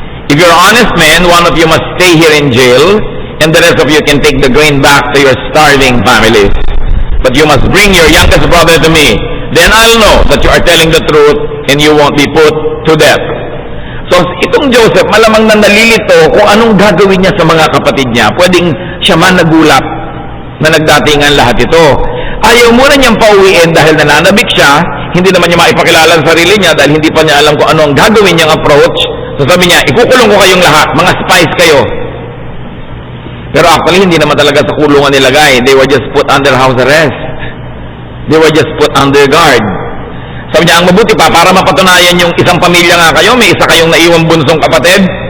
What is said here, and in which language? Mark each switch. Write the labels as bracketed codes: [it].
[en] If you're honest men, one of you must stay here in jail, and the rest of you can take the grain back to your starving families. But you must bring your youngest brother to me. Then I'll know that you are telling the truth and you won't be put to death." [tl] So, itong Joseph, malamang na nalilito kung anong gagawin niya sa mga kapatid niya. Pwedeng siya man nagulat na nagdatingan lahat ito. Ayaw muna niyang pauwiin dahil nananabik siya. Hindi naman niya maipakilala sa sarili niya dahil hindi pa niya alam kung ano ang gagawin niyang approach. So sabi niya, ikukulong ko kayong lahat, mga spies kayo. Pero actually, hindi naman talaga sa kulungan nilagay. [en] They were just put under house arrest. They were just put under guard. [tl] Sabi niya, ang mabuti pa, para mapatunayan yung isang pamilya nga kayo, may isa kayong naiwang bunsong kapatid.